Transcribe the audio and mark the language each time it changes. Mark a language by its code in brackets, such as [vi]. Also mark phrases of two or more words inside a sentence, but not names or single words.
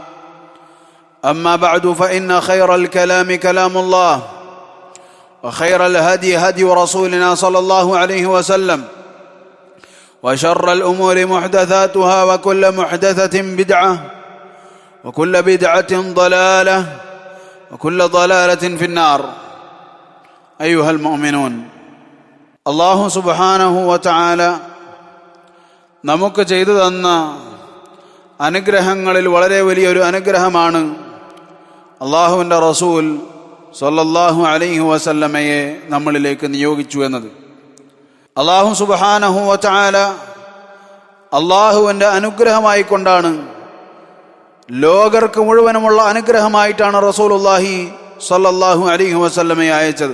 [ar] أما بعد فإن خير الكلام كلام الله وخير الهدي هدي رسولنا صلى الله عليه وسلم وشر الأمور محدثاتها وكل محدثة بدعة وكل بدعة ضلالة وكل ضلالة في النار. أيها المؤمنون, الله سبحانه وتعالى [ml] നമുക്ക് ചെയ്തു തന്ന അനുഗ്രഹങ്ങളിൽ വളരെ വലിയൊരു അനുഗ്രഹമാണ് അള്ളാഹുവിൻ്റെ റസൂൽ [ar] صلى الله عليه وسلم [ml] നമ്മളിലേക്ക് നിയോഗിച്ചു എന്നത്. [ar] الله سبحانه وتعالى [ml] അള്ളാഹുവിൻ്റെ അനുഗ്രഹമായിക്കൊണ്ടാണ്, ലോകർക്ക് മുഴുവനുമുള്ള അനുഗ്രഹമായിട്ടാണ് [ar] رسول الله صلى الله عليه وسلم [ml] അയച്ചത്.